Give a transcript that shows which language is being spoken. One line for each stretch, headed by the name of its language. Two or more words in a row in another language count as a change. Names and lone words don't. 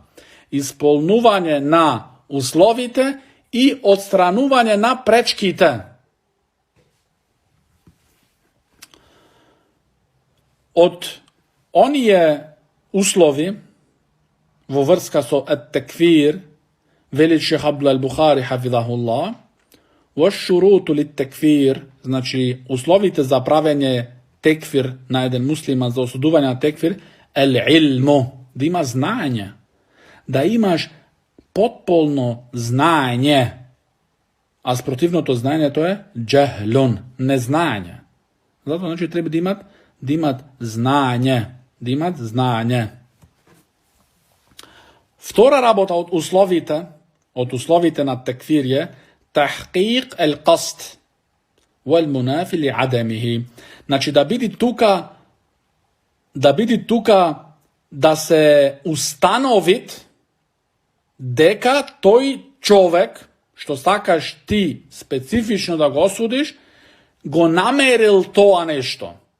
Macedonian: Исполнување на условите и отстранување на пречките. Од оние услови во врска со ет-текфир, вели шех Абдул ал-Бухари хафизахуллах,
Arabic: وَالشُّرُوطُ لِلتَّكْفِيرِ,
Macedonian: значи условите за правење текфир на еден муслиман, за осудување на текфир, العلم, да има знаење, да имаш потполно знаење, а спротивното знаењето е джахлун, незнаење. Затоа значи треба да имат знаење, да имат знаење. Втора работа од условите на текфир е
Arabic: تحقيق القصد والمنافي لعدمه.
Macedonian: Значи да биде тука да се установит дека тој човек, што сакаш ти специфично да го осудиш, го намерил тоа нешто.